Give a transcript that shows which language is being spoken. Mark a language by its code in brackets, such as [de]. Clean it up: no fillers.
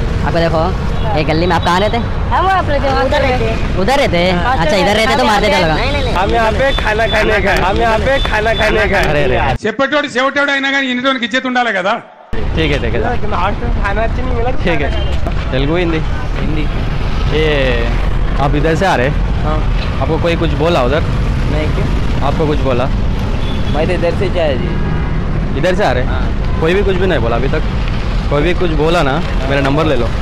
[hi] आपको देखो ये गली में आप कहाँ रहते? हम उधर रहते? अच्छा इधर रहते तो मार देते लोग। हम यहाँ पे खाना खाने का అరే అరే [te] చెప్పేటోడు చెవిటోడు అయినా కానీ ఇన్నిటోనికి ఇచ్చేది ఉండాలి కదా. [hi] ठीक है हॉस्टल खाना अच्छा नहीं मिला। ठीक है। तेलुगु हिंदी? ये आप इधर से आ रहे? हाँ। आपको कोई कुछ बोला उधर? नहीं क्यों? आपको कुछ बोला? मैं तो इधर से जाए जी। इधर से आ रहे? कोई भी कुछ भी नहीं बोला अभी तक? कोई भी कुछ बोला ना मेरा नंबर ले लो।